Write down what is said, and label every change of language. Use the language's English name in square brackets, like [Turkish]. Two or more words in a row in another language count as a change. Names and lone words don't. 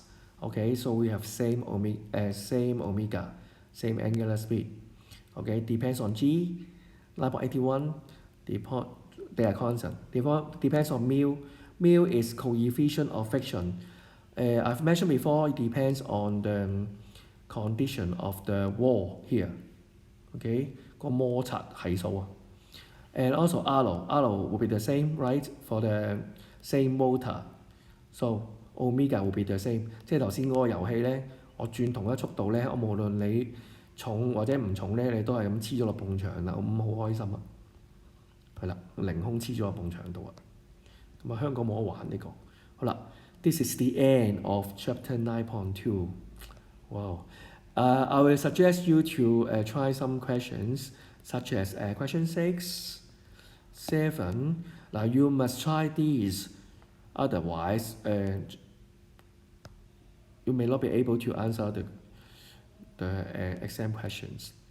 [English] Okay, so we have same omega, same angular speed. Okay, depends on g, 9.81. They are constant. Depends on mu. Mu is coefficient of friction. I've mentioned before, it depends on the condition of the wall here. Okay, [Cantonese] 個摩擦係數啊。 [English] And also R will be the same, right? For the same motor. So omega will be the same。 [Cantonese] 即係頭先嗰個遊戲咧，我轉同一速度咧，我無論你重或者唔重咧，你都係咁黐咗落埲牆啦，咁好開心啊！係啦，凌空黐咗落埲牆度啊！咁啊，香港冇得玩呢個。好啦 ， [English] this is the end of chapter 9.2。 [Cantonese] Wow. [English] I will suggest you to try some questions such as question 6, 7. Now you must try these. Otherwise, you may not be able to answer the exam questions.